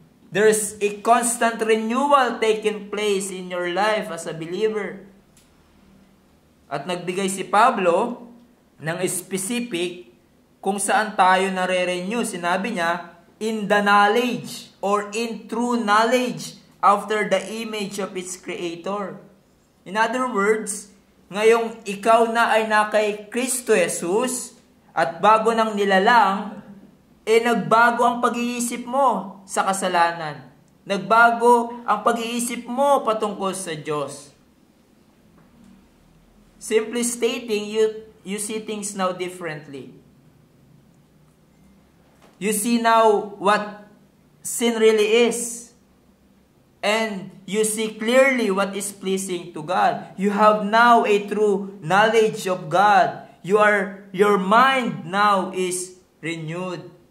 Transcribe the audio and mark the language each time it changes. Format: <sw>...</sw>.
<en>There's a constant renewal taking place in your life as a believer.</en> <tl>At nagbigay si Pablo ng specific kung saan tayo nare-renew. Sinabi niya,</tl> <en>in the knowledge or in true knowledge after the image of its Creator. In other words,</en> <tl>ngayong ikaw na ay na kay Kristo Jesus at bago ng nilalang, nagbago ang pag-iisip mo sa kasalanan. Nagbago ang pag-iisip mo patungkol sa Diyos.</tl> <en>Simply stating, you see things now differently. You see now what sin really is. And you see clearly what is pleasing to God. You have now a true knowledge of God. Your mind now is renewed.</en>